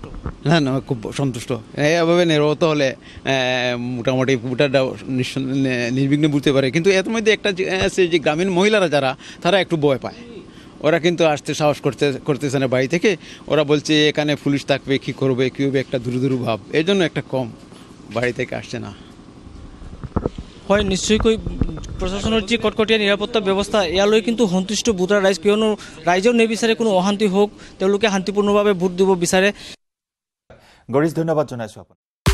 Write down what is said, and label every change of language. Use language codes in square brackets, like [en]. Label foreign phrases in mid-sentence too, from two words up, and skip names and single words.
[bn] হ্যাঁ না খুব সন্তুষ্ট এইভাবে নিরাপত্তা হলে মোটামুটি ভোটাররা নির্বিঘ্নে বুঝতে পারে কিন্তু এর মধ্যে একটা আছে যে গ্রামীণ মহিলারা যারা তারা একটু ভয় পায় ওরা কিন্তু আসতে সাহস করতেছে না বাড়ি থেকে ওরা বলছে এখানে পুলিশ থাকবে কী করবে কী হবে একটা দূর ভাব এই জন্য একটা কম বাড়ি থেকে আসছে না [as] হয় নিশ্চয়কৈ প্ৰশাসনৰ যি কটকটীয়া নিৰাপত্তা ব্যৱস্থা ইয়ালৈ কিন্তু সন্তুষ্ট ভোটাৰ ৰাইজ কিয়নো ৰাইজৰ নিবিচাৰে কোনো অশান্তি হওক তেওঁলোকে শান্তিপূৰ্ণভাৱে ভোট দিব বিচাৰে গৰিশ ধন্যবাদ জনাইছো